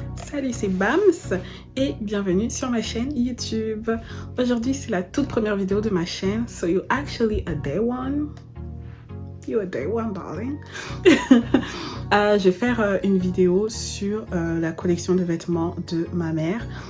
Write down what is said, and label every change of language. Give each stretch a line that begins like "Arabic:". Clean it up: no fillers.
French: Salut, c'est Bams et bienvenue sur ma chaîne YouTube. Aujourd'hui, c'est la toute première vidéo de ma chaîne.
English: So you're actually a day one. You're a day one, darling.
French: Je vais faire une vidéo sur la collection de vêtements de ma mère.